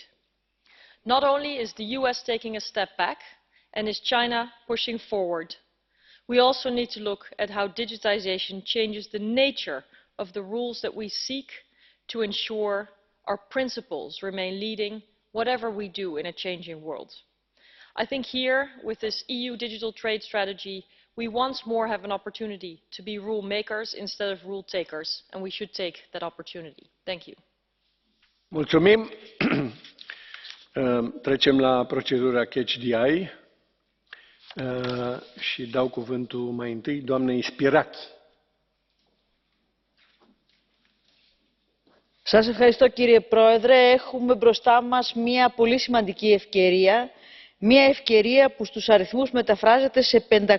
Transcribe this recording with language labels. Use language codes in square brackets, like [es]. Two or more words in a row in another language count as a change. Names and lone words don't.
[en] Not only is the US taking a step back and is China pushing forward, we also need to look at how digitization changes the nature of the rules that we seek to ensure our principles remain leading whatever we do in a changing world. I think here, with this EU digital trade strategy, we once more have an opportunity to be rule makers instead of rule takers, and we should take that opportunity. Thank you. [ro] Mulțumim. Trecem la procedura Catch the Eye și dau cuvântul mai întâi doamnei Spirachi. [el] Σας ευχαριστώ κύριε Πρόεδρε. Έχουμε μπροστά μας μια πολύ σημαντική ευκαιρία. Μια ευκαιρία που στους αριθμούς μεταφράζεται σε 500